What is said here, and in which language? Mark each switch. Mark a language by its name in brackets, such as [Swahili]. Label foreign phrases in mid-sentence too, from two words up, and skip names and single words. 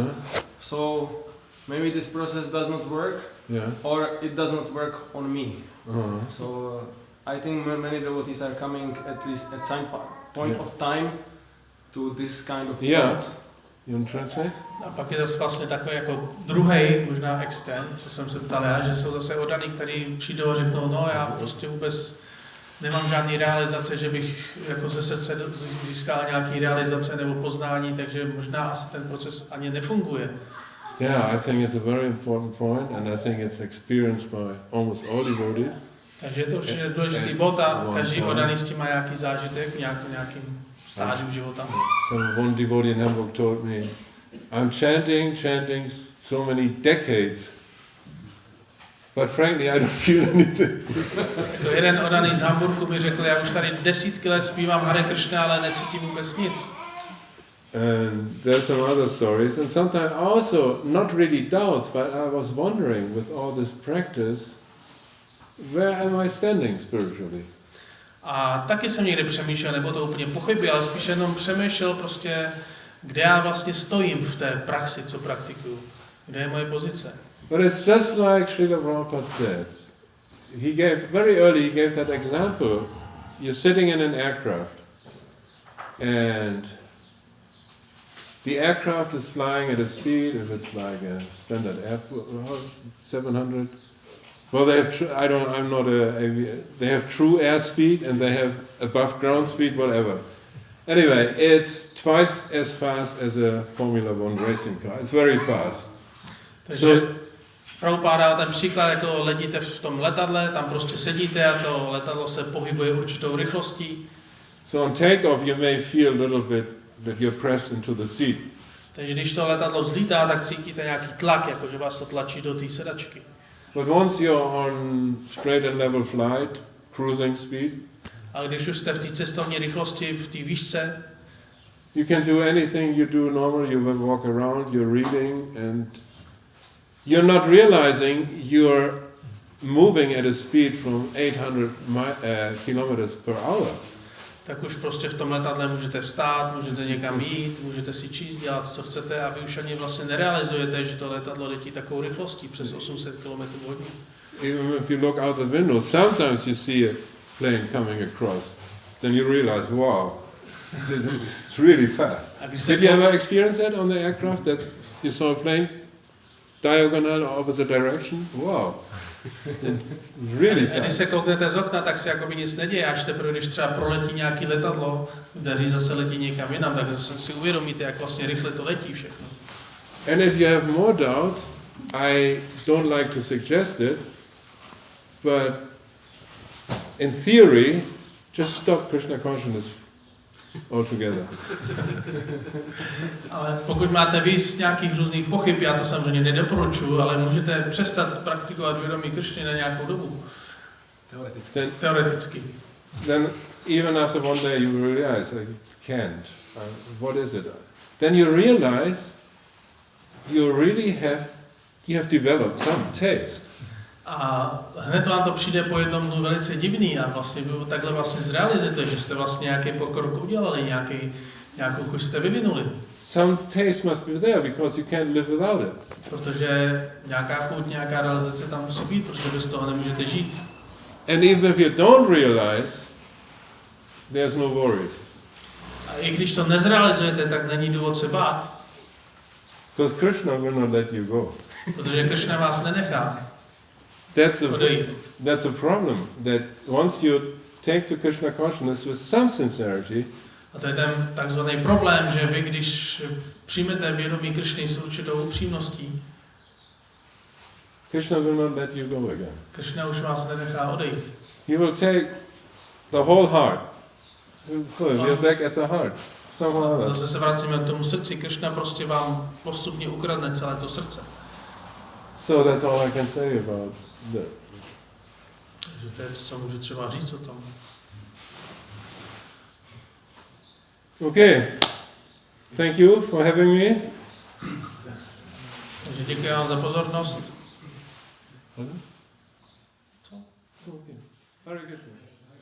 [English] So maybe this process does not work, or it does not work on me. So I think many devotees are coming at least at some point of time to this kind of thoughts. You translate? [Czech] A pak je zase vlastně takový jako druhý, možná extrém, co jsem se ptal já, že jsou zase odaní, kteří přijdou a řeknou, no já prostě vůbec nemám žádný realizace, že bych jako ze srdce získal nějaký realizace nebo poznání, takže možná asi ten proces ani nefunguje. [English] Yeah, I think it's a very important point and I think it's experienced by almost all devotees. [Czech] Takže je to určitě důležitý bod a každý odaný s tím má nějaký zážitek, nějakým stádium života. [English] One devotee in Hamburg told me, I'm chanting so many decades, but frankly I don't feel anything. [Czech] Jako jeden odaný z Hamburgu mi řekl, já už tady desítky let zpívám Hare Krishna, ale necítím vůbec nic. [English] And there's some other stories, and sometimes also not really doubts, but I was wondering with all this practice, where am I standing spiritually? [Czech] A taky jsem někde přemýšlel, nebo to úplně pochybil, ale spíš jenom přemýšlel prostě, kde já vlastně stojím v té praxi, co praktikuju. Kde je moje pozice. [English] But it's just like Srila Prabhupada said. Very early he gave that example. You're sitting in an aircraft and the aircraft is flying at a speed, if it's like a standard airport, 700. Well, they have. I'm not a. They have true airspeed and they have above ground speed, whatever. Anyway, it's twice as fast as a Formula One racing car. It's very fast. [Czech] Takže Prabhupada dal ten příklad, jako letíte v tom letadle, tam prostě sedíte a to letadlo se pohybuje určitou rychlostí. [English] So on takeoff you may feel a little bit that you're pressed into the seat. [Czech] Takže když to letadlo vzlítá, tak cítíte nějaký tlak, jako že vás to tlačí do té sedačky. [English] But once you're on straight and level flight, cruising speed, [Czech] ale když už jste v té cestovní rychlosti, v té výšce, [English] You can do anything you do normally. You will walk around, you're reading, and you're not realizing you're moving at a speed from 800 kilometers per hour. [Czech] Tak už prostě v tom letadle můžete vstát, můžete někam jít, můžete si číst, dělat, co chcete, a vy už ani vlastně nerealizujete, že to letadlo letí takovou rychlostí přes 800 km hodin. [English] Even if you look out the window, sometimes you see a plane coming across. Then you realize, wow, it's really fast. Did you ever experience that on the aircraft, that you saw a plane diagonal or opposite direction? Wow. Really fast. [Czech] A když se kouknete z okna, tak se jakoby nic neděje, až teprve, když třeba proletí nějaký letadlo, který zase letí někam jinam, tak zase si uvědomíte, jak vlastně rychle to letí všechno. [English] And if you have more doubts, I don't like to suggest it, but in theory, just stop Krishna consciousness altogether. [Czech] Ale pokud máte víc nějakých různých pochyb, já to samozřejmě nedoporučuji, ale můžete přestat praktikovat vědomí Kršny na nějakou dobu. Teoreticky. [English] Then even after one day you realize, I can't. What is it? Then you realize you really have developed some taste. [Czech] A hned vám to přijde po jednom dnu velice divný a vlastně vy takhle vlastně zrealizujete, že jste vlastně nějaký pokrok udělali, nějakou chuť jste vyvinuli. [English] Some taste must be there because you can't live without it. [Czech] Protože nějaká chuť, nějaká realizace tam musí být, protože bez toho nemůžete žít. [English] And even if you don't realize, there's no worries. [Czech] A i když to nezrealizujete, tak není důvod se bát. [English] Because Krishna will not let you go. [Czech] Protože Krishna vás nenechá. [English] That's a problem, that once you take to Krishna consciousness with some sincerity, [Czech] a to je ten takzvaný problém, že vy, když přijmete vědomí Kršny s určitou upřímností, [English] Krishna will not let you go again. [Czech] Kršna už vás nenechá odejít. [English] He will take the whole heart. We're back at the heart. [Czech] Zase se vracíme k tomu srdci. Kršna prostě vám postupně ukradne celé to srdce. [English] So that's all I can say about that. [Czech] Takže to je to, co můžu třeba říct o tom. [English] Okay. Thank you for having me. [Czech] Takže děkuji vám za pozornost. Co? [English] Okay. Hare Krishna.